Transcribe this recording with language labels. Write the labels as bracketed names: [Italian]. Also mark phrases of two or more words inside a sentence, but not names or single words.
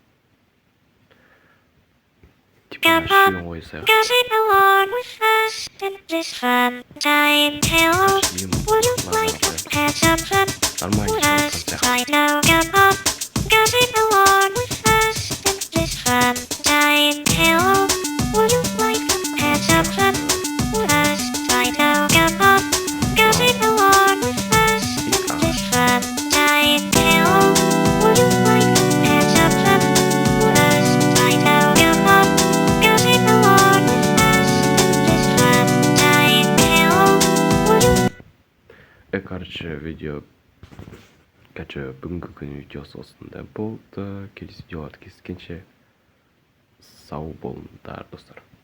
[Kazakh] Типа, шүйін қойсақ. Шүйін Нормально шығып [English] I know get up, getting along with us in this fun time. Hello, would you like to have some fun with us? I know get up, getting along with us in this fun time. Hello, would you like to have some fun with us? I know get up, getting along with us in this fun time. Hello, would you [Kazakh] Короче, бүгінгі күн видеосы осындай болды. Келесі видеоларды кездескенше сау болыңдар достар.